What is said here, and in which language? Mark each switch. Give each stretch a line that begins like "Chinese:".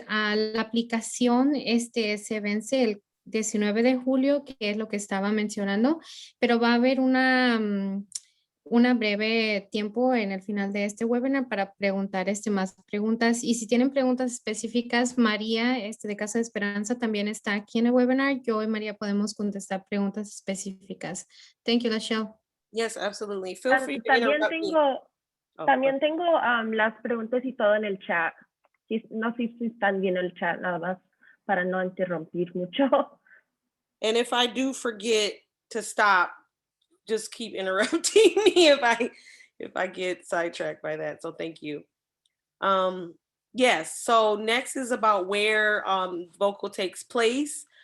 Spanish: La aplicación se vence el 19 de julio, que es lo que estaba mencionando, pero va a haber una breve tiempo en el final de este webinar para preguntar más preguntas. Y si tienen preguntas específicas, María de Casa de Esperanza también está aquí en el webinar. Yo y María podemos contestar preguntas específicas.
English: Thank you, Lachelle. Yes, absolutely. Feel free to interrupt me.
Spanish: También tengo las preguntas y todo en el chat. No sé si están bien el chat, nada más para no interrumpir mucho.
English: And if I do forget to stop, just keep interrupting me if I get sidetracked by that. So thank you. Yes, so next is about where VoCul takes place.